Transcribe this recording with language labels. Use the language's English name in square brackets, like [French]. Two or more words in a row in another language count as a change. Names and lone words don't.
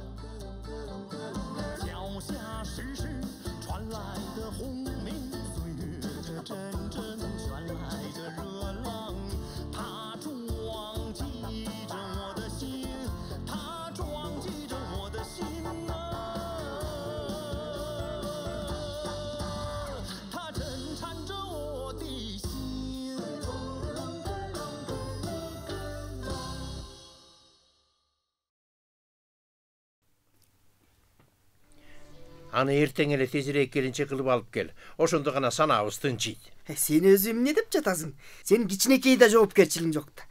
[Chinese] 脚下时时传来的轰鸣，岁月这阵阵传来这热浪，它撞击着我的心，它撞击着我的心啊，它震颤着我的心。 [Kyrgyz] Аны ертең эле тезирээк келинче кылып алып кел. Ошондо гана санабыз тынчыйт. Сен өзүм эмне деп жатасың? Сен кичинекей да жоопкерчилигиң жок да.